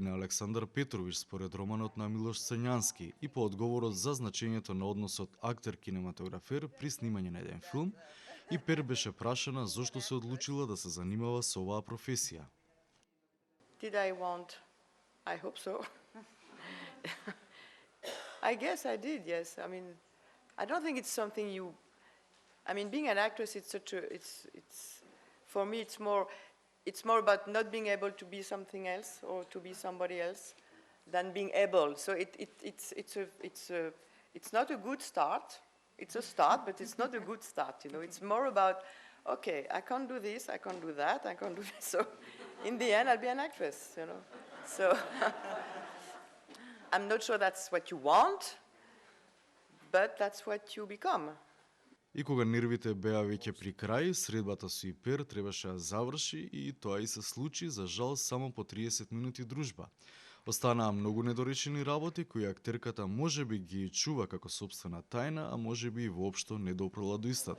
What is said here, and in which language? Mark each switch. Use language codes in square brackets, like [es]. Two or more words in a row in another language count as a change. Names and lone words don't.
[mk] на Александар Петрович според романот на Милош Цањански и по одговорот за значењето на односот актер-кинематографер при снимање на еден филм, и Пер беше прашана зошто се одлучила да се занимава со оваа професија. [en] Did I want? I hope so. I guess I did, yes. I mean, I don't think it's something you. I mean, being an actress, it's such a. It's for me, it's more about not being able to be something else or to be somebody else than being able. So it's not a good start. It's a start, but it's not a good start. You know, it's more about, okay, I can't do this, I can't do that, I can't do this. So, in the end, I'll be an actress. You know, so I'm not sure that's what you want, but that's what you become. [mk] И кога нервите беа веќе при крај, средбата со Ипер требаше да заврши и тоа и се случи, за жал, само по 30 минути дружба. Останаа многу недоречени работи кои актерката можеби ги чува како сопствена тајна, а можеби и воопшто не допрла до истата.